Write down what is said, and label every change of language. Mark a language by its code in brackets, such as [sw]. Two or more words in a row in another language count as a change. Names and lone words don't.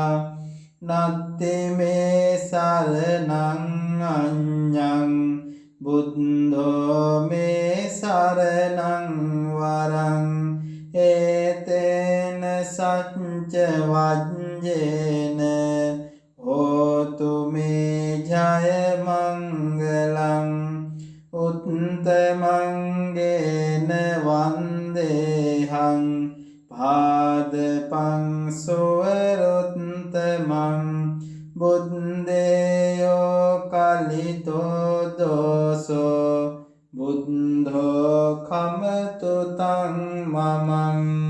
[pi] නත්ති මේ සරණං අඤ්ඤං බුද්ධෝ මේ සරණං වරං. ඒතේන සච්ච වජ්ජේන හෝතු මේ ජය මංගලං. උත්තමංගේන වන්දේහං පාදපං සුවරුත්තමං. බුද්දේයෝ කලිතෝ දෝසෝ බුද්ධෝ කමතු තං මමං.